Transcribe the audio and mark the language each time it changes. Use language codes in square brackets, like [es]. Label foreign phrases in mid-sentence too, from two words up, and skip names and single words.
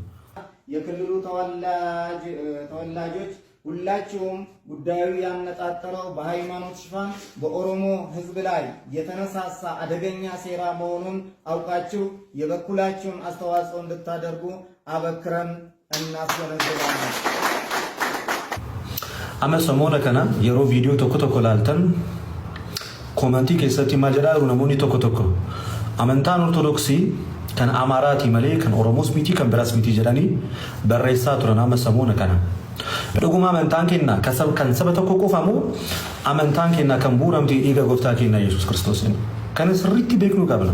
[am] የክልሉ ተወላጆች ሁላችሁም ጉዳዩ ያነጣጠረው በሃይማኖት ሽፋን በኦሮሞ ሕዝብ ላይ የተነሳሳ አደገኛ ሴራ መሆኑን አውቃችሁ የበኩላችሁን አስተዋጽኦ እንድታደርጉ አበክረን እናስገነዝባለን። [om] Amma samoona kana yeroo viidiyoo tokko laaltan komentii keessatti maal jedhaa namoonni tokko amantaan ortodoksii kan Amaaraati malee kan Oromoos miti kan biraas miti jedhanii barreessaa turan. Amma samoona kana dhuguma amantaan keenya kan saba tokko qofamu amantaan keenya kan bu'uuramte dhiiga gooftaa keenya Yesuus Kiristoosiin kan sirriitti beeknu qabna.